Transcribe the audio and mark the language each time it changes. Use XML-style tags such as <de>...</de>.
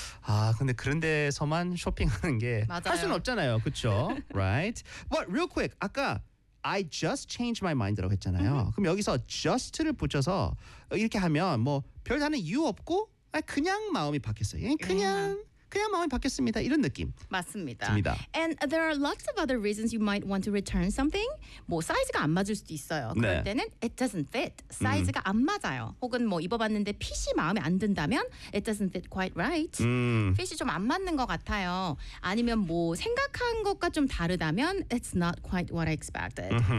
<ko>아 근데 그런 데서만 쇼핑하는 게 할 수는 없잖아요. 그렇죠?</ko> <en>Right? But real quick.</en> <ko>아까</ko> <en>I just changed my mind</en> <ko>라고 했잖아요. Mm-hmm. 그럼 여기서 just를 붙여서 이렇게 하면 뭐 별 다른 이유 없고 그냥 마음이 바뀌었어요. 그냥</ko> <en>yeah.</en> <ko>그냥 마음이 바뀌었습니다. 이런 느낌. 맞습니다. 듭니다.</ko> <en>And there are lots of other reasons you might want to return something.</en> <ko>뭐 사이즈가 안 맞을 수도 있어요. 네. 그럴 때는</ko> <en>it doesn't fit.</en> <ko>사이즈가 안 맞아요. 혹은 뭐 입어봤는데 핏이 마음에 안 든다면</ko> <en>it doesn't fit quite right.</en> <ko>핏이 좀 안 맞는 것 같아요. 아니면 뭐 생각한 것과 좀 다르다면</ko> <en>it's not quite what I expected.</en>